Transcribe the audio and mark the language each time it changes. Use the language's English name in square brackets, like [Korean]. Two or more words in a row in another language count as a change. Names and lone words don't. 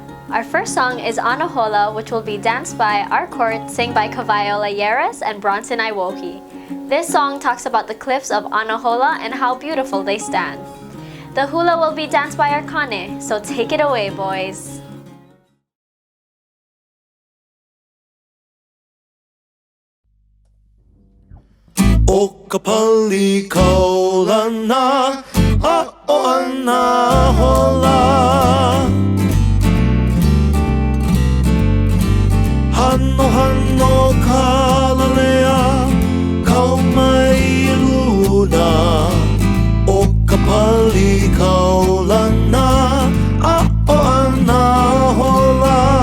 [English] Our first song is On a Hula, which will be danced by our court, sang by Kavaiola Yeras and Bronson Iwoki. This song talks about the cliffs of Anahola and how beautiful they stand. The hula will be danced by our kane, so take it away, boys. [Hawaiian] O ka pali kaulana a o Anahola Hano hano kalalea kau mai luna O ka pali kaulana a o Anahola